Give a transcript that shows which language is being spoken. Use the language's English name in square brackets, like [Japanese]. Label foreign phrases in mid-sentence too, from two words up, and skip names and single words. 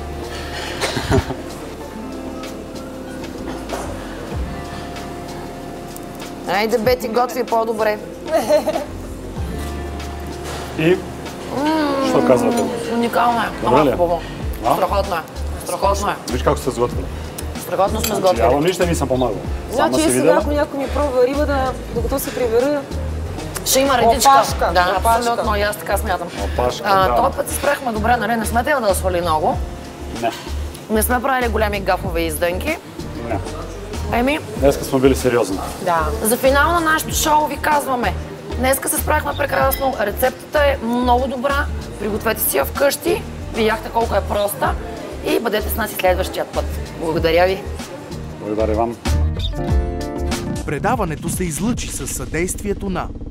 [Bulgarian] Айде, Бети, готви по-добре. И? Що казвате? Уникално е. Добре ли? Много хубаво. А? Страхотно е. Страхотно е. [Serbian] Виж kako ste sgotili. [Bulgarian] Страхотно сме [Serbian] Ja [Bulgarian] сготвили. [Serbian] vam ništa nisam pomagao. Sama [Bulgarian] Значи [Serbian] si [Bulgarian] сега, [Serbian] videla. [Bulgarian] ако някой ми пробва риба, докато се прибера, Ще има редичка. Опашка, Да, опашка. абсолютно. И аз така смятам. Опашка, да. Този път се спряхме добре, нали? Не сме трябва да свали много. [Serbian] Ne, [Bulgarian] Не сме правили големи гафове и издънки. [Serbian] ne. [Bulgarian] Еми, [Serbian] Dneska smo bili seriozni. [Bulgarian] да. за финал на нашето шоу ви казваме. Днеска се справихме прекрасно. Рецептата е много добра. Пригответе си я вкъщи. Видяхте колко е проста. И бъдете с нас и следващия път. Благодаря ви. Благодаря вам. Предаването се излъчи със съдействието на